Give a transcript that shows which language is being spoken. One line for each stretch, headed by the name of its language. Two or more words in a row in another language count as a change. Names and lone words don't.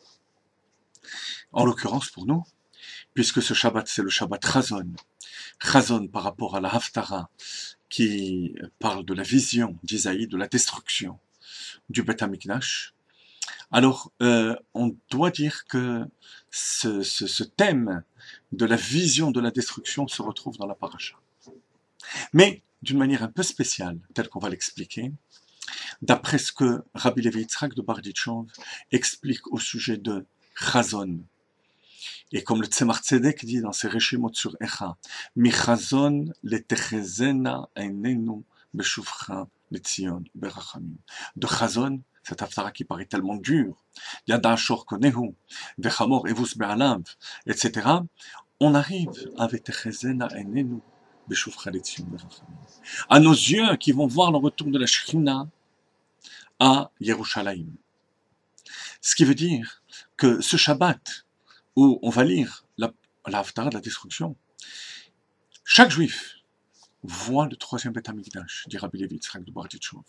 French: En l'occurrence pour nous, puisque ce Shabbat c'est le Shabbat Chazon, Chazon par rapport à la Haftara, qui parle de la vision d'Isaïe, de la destruction du
Hebrew: בית המקדש,
French: alors on doit dire que ce thème de la vision de la destruction se retrouve dans la paracha. Mais d'une manière un peu spéciale, telle qu'on va l'expliquer, d'après ce que Rabbi Levi Yitzhak de Barditchov explique au sujet de Chazon. Et comme le Tzemach Tzedek dit dans ses Reshimot sur Echa,
Hebrew: מחזון לותחזינה עינינו בשובך לציון ברחמים.
French: De Chazon, cette haftara qui paraît tellement dure,
Hebrew: ידע שור קונהו, וחמור אבוס בעליו,
French: etc. On arrive à
Hebrew: ותחזינה עינינו בשובך לציון ברחמים.
French: À nos yeux qui vont voir le retour de la Shekhinah à Yerushalayim. Ce qui veut dire que ce Shabbat, où on va lire la Haftara de la destruction, chaque juif voit le troisième
Hebrew: בית המקדש,
French: dit Rabbi Levi Yitzhak de Barditchov.